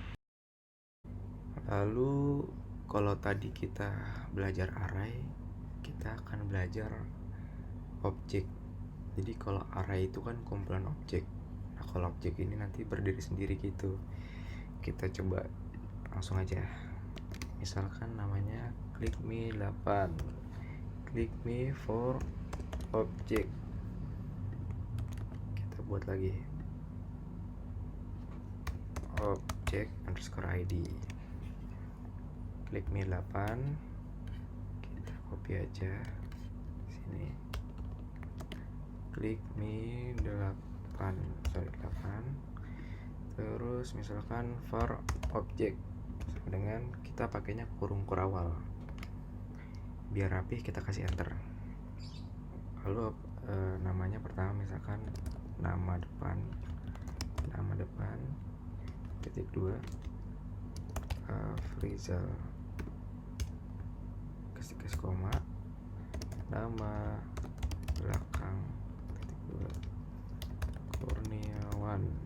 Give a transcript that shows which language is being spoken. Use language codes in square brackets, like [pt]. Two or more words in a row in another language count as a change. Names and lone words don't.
[id] Lalu kalau tadi kita belajar array, kita akan belajar objek. Jadi kalau array itu kan kumpulan objek. Nah kalau objek ini nanti berdiri sendiri gitu. Kita coba langsung aja. Misalkan namanya [en] click me 8, click me for object. [id] Kita buat lagi [en] object underscore ID, click me 8, [id] kita copy aja sini, [en] click me 8, [id] terus misalkan [en] for object [id] dengan kita pakainya kurung kurawal biar rapih, kita kasih enter. Lalu namanya pertama misalkan nama depan titik 2 Afrizal, kasih koma, nama belakang titik 2 Kurniawan.